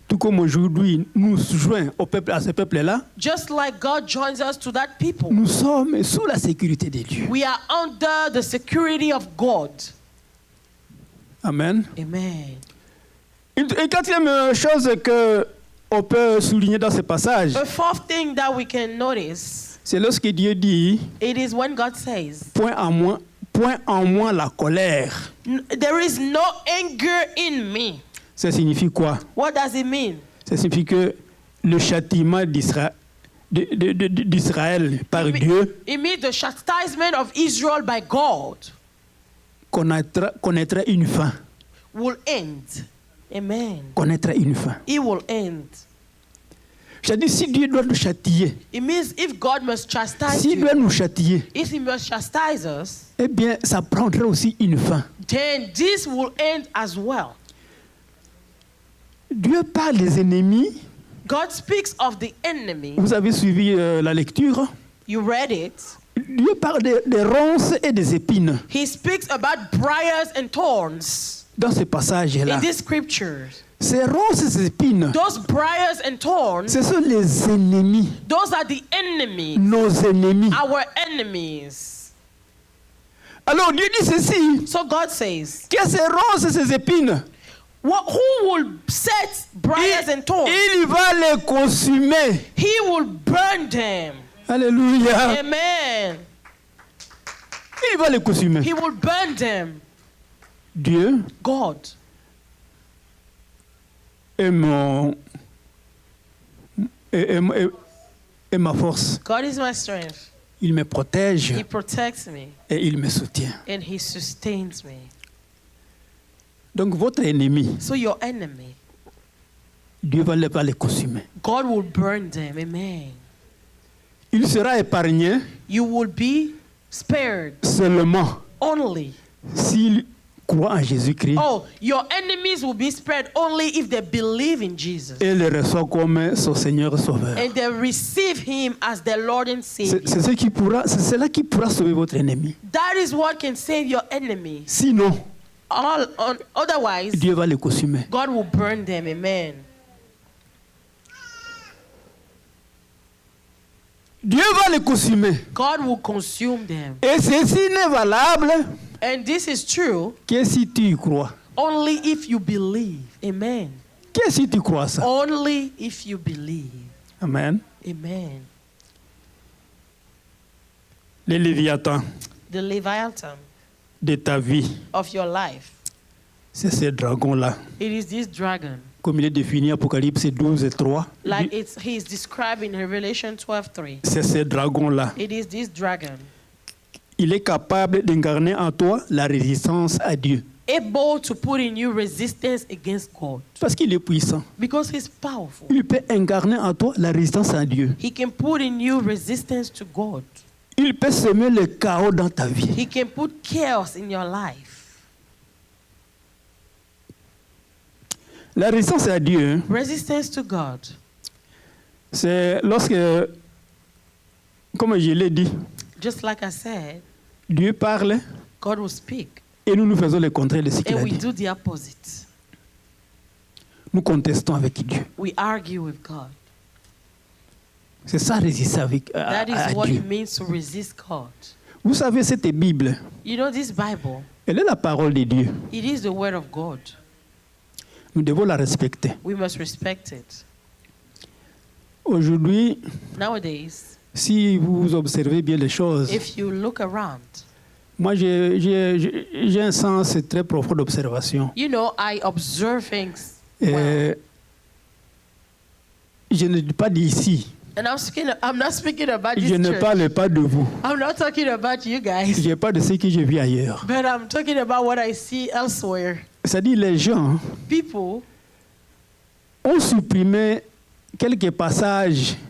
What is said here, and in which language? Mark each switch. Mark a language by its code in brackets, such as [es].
[fr] Tout comme aujourd'hui, nous joignons à ce peuple-là, [en] Just like God joins us to that people, [fr] nous sommes sous la sécurité de Dieu. [en] we are under the security of God. [fr] Amen. [en] Amen. [fr] Une quatrième chose qu'on peut souligner dans ce passage, [en] The fourth thing that we can notice, [fr] c'est lorsque Dieu dit [en] it is when God says, [fr] point en moi la colère. [en] there is no anger in me. [fr] Ça signifie quoi? [en] What does it mean? [fr] Ça signifie que le châtiment d'Israël par Dieu [en] It means the chastisement of Israel by God [fr] connaîtra une fin. [en] will end. Amen. [fr] Connaîtra une fin. [en] It will end. [fr] C'est-à-dire, si Dieu doit nous châtier, [en] It means if God must chastise [fr] s'il doit [en] you, [fr] nous châtier, [en] if he must chastise us, [fr] eh bien, ça prendra aussi une fin. [en] then this will end as well. [fr] Dieu parle des ennemis. [en] God speaks of the enemy. [fr] Vous avez suivi la lecture. [en] You read it. [fr] Dieu parle des ronces et des épines [en] He speaks about briars and thorns [fr] dans ce passage-là. [en] in these scriptures. [fr] Ces ronces et ces épines, [en] Those briars and thorns, [fr] ce sont les ennemis, [en] those are the enemies, [fr] nos ennemis. [en] our enemies. [fr] Alors Dieu dit ceci, [en] So God says, [fr] que ces ronces et ces épines, [en] who will set briars and thorns? [fr] il va les consumer. [en] He will burn them. [fr] Alléluia. [en] Amen. [fr] Il va les consumer. [en] He will burn them. [fr] Dieu [en] God [fr] est ma force. [en] God is my strength. [fr] Il me protège [en] He protects me [fr] et il me soutient. [en] and he sustains me. [fr] Donc votre ennemi, [en] So your enemy, [fr] Dieu va les consumer. [en] God will burn them. Amen. [fr] Il sera épargné [en] You will be spared [fr] seulement [en] only. [fr] s'il croit en Jésus-Christ [en] Oh, your enemies will be spared only if they believe in Jesus [fr] et le reçoit comme son Seigneur et Sauveur. [en] and they receive him as their Lord and Savior. [fr] C'est cela qui pourra sauver votre ennemi. [en] That is what can save your enemy. [fr] Sinon, [en] Otherwise, [fr] Dieu va les consumer. [en] God will burn them. Amen. [fr] Dieu va les consumer. [en] God will consume them. [fr] Et ceci n'est valable [en] And this is true [fr] que si tu y crois. [en] only if you believe. Amen. [fr] Que si tu crois ça. [en] Only if you believe. [fr] Amen. [en] Amen. [fr] Les Léviathans [en] The Leviathan [fr] de ta vie, [en] of your life, [fr] c'est ce dragon-là. [en] it is this dragon. [fr] Comme il est défini Apocalypse 12, 3. [en] Like he is described in Revelation 12:3. [fr] C'est ce dragon-là. [en] It is this dragon, [fr] Il est capable d'incarner en toi la résistance à Dieu. [en] able to put in you resistance against God. [fr] Parce qu'il est puissant. [en] Because he's powerful. [fr] Il peut incarner en toi la résistance à Dieu. [en] He can put in you resistance to God. [fr] Il peut semer le chaos dans ta vie. [en] He can put chaos in your life. [fr] La résistance à Dieu, [en] Resistance to God. [fr] c'est lorsque, comme je l'ai dit, [en] Just like I said, [fr] Dieu parle [en] God will speak [fr] et nous faisons le contraire de ce qu'il [en] and [fr] a [en] we [fr] dit. [en] do the opposite. [fr] Nous contestons avec Dieu. [en] We argue with God. [fr] C'est ça résister à [en] That is what [fr] Dieu. [en] it means to resist God. [fr] Vous savez, cette Bible, [en] You know, this Bible, [fr] elle est la parole de Dieu. [en] it is the word of God. [fr] Nous devons la respecter. [en] We must respect it. [fr] Aujourd'hui, [en] Nowadays, [fr] si vous observez bien les choses, [en] if you look around, [fr] moi j'ai un sens très profond d'observation. [en] you know, I observe things well. [fr] Je ne dis pas d'ici. [en] And I'm not speaking about this [fr] Je ne [en] church. [fr] parle pas de vous. [en] I'm not talking about you guys. [fr] Je parle de ce que je vis ailleurs. [en] But I'm talking about what I see elsewhere. [fr] C'est-à-dire les gens [en] people, [fr] ont supprimé quelques passages